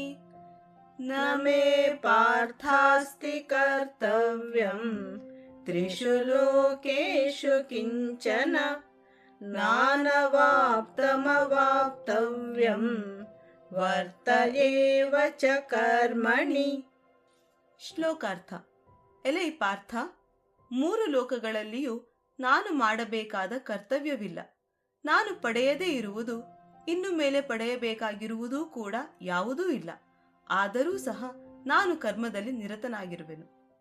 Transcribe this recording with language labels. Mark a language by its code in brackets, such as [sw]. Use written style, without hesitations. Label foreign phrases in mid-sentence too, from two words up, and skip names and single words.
[sa] न मे पार्थास्ति कर्तव्यं त्रिषु लोकेषु किञ्चन नानवाप्तमवाप्तव्यं ವರ್ತ ಏವ ಚ ಕರ್ಮಣಿ. [kn] ಶ್ಲೋಕಾರ್ಥ. ಎಲೆ ಪಾರ್ಥ, 3 ಲೋಕಗಳಲ್ಲಿಯೂ ನಾನು ಮಾಡಬೇಕಾದ ಕರ್ತವ್ಯವಿಲ್ಲ. ನಾನು ಪಡೆಯದೇ ಇರುವುದು, ಇನ್ನು ಮೇಲೆ ಪಡೆಯಬೇಕಾಗಿರುವುದೂ ಕೂಡ ಯಾವುದೂ ಇಲ್ಲ. ಆದರೂ ಸಹ ನಾನು ಕರ್ಮದಲ್ಲಿ ನಿರತನಾಗಿರುವೆನು.